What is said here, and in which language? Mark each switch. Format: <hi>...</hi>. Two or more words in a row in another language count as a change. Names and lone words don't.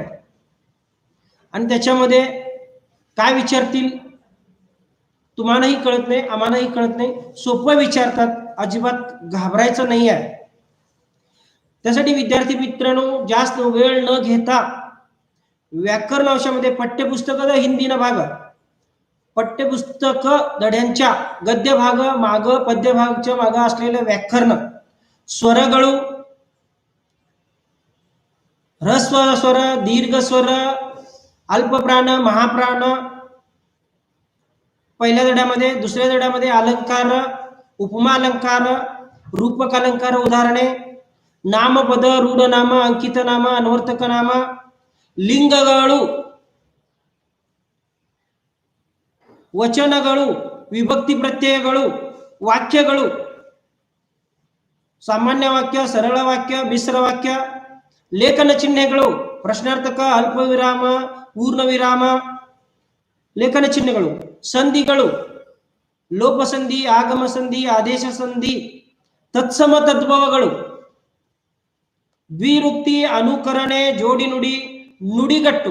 <mr>आणि त्याच्यामध्ये काय विचारतील तुम्हालाही कळत नाही, आम्हालाही कळत नाही, सोपं विचारतात, अजिबात घाबरायचं नाही आहे. त्यासाठी विद्यार्थी मित्रांनो, जास्त वेळ न घेता व्याकरण अंशामध्ये पाठ्यपुस्तक हिंदीना भाग, पाठ्यपुस्तक धड्यांच्या गद्य भाग माग, पद्य भागच्या माग असलेले व्याकरण ಸ್ವರಗಳು,</mr> <kn>ಹ್ರಸ್ವ ಸ್ವರ,</kn> <mr>दीर्घ स्वर, अल्प प्राण, महाप्राण, पहिल्या धड्यामध्ये, दुसऱ्या धड्यामध्ये अलंकार, उपमा अलंकार, रूपक अलंकार उदाहरणे, नामपद, रूढनाम, अंकित नाम, अनवರ್ತಕ नाम,</mr> <kn>ಲಿಂಗಗಳು, ವಚನಗಳು, ವಿಭಕ್ತಿ ಪ್ರತ್ಯಯಗಳು, ವಾಕ್ಯಗಳು, ಸಾಮಾನ್ಯ ವಾಕ್ಯ, ಸರಳ ವಾಕ್ಯ, ಮಿಶ್ರ ವಾಕ್ಯ, ಲೇಖನ ಚಿಹ್ನೆಗಳು, ಪ್ರಶ್ನಾರ್ಥಕ, ಅಲ್ಪ ವಿರಾಮ, ಪೂರ್ಣ ವಿರಾಮ, ಲೇಖನ ಚಿಹ್ನೆಗಳು, ಸಂಧಿಗಳು, ಲೋಪ ಸಂಧಿ, ಆಗಮ ಸಂಧಿ, ಆದೇಶ ಸಂಧಿ, ತತ್ಸಮ ತದ್ಭವಗಳು, ದ್ವಿರುಕ್ತಿ, ಅನುಕರಣೆ, ಜೋಡಿ ನುಡಿ, ನುಡಿಗಟ್ಟು.</kn>